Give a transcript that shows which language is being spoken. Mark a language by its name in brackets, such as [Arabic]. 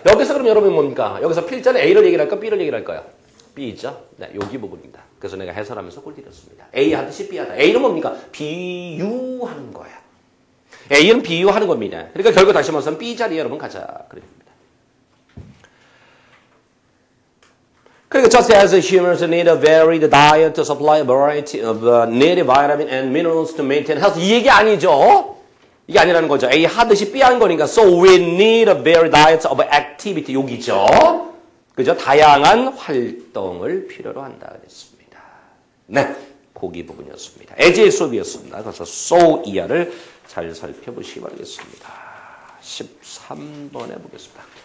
[Korean] 여기서 그럼 여러분 뭡니까? 여기서 필자는 A를 얘기를 할까? B를 얘기를 할까요? B 있죠? 네, 여기 부분입니다. 그래서 내가 해설하면서 꼴 들였습니다. A 하듯이 B 하다. A는 뭡니까? 비유하는 거야. A는 비유하는 겁니다. 그러니까 결국 다시 말해서 B 자리에 여러분 가자. 그럽니다. 그러니까 [English] just as humans need a varied diet to supply a variety of needed vitamin and minerals to maintain health. [Korean] 이 얘기 아니죠? 이게 아니라는 거죠. A 하듯이 B 하는 거니까 [English] so we need a varied diet of activity. [Korean] 여기죠. 그죠? 다양한 활동을 필요로 한다 그랬습니다. 네. 보기 부분이었습니다. as 수업이었습니다. 그래서 so 이하를 잘 살펴보시기 바라겠습니다. 13번에 보겠습니다.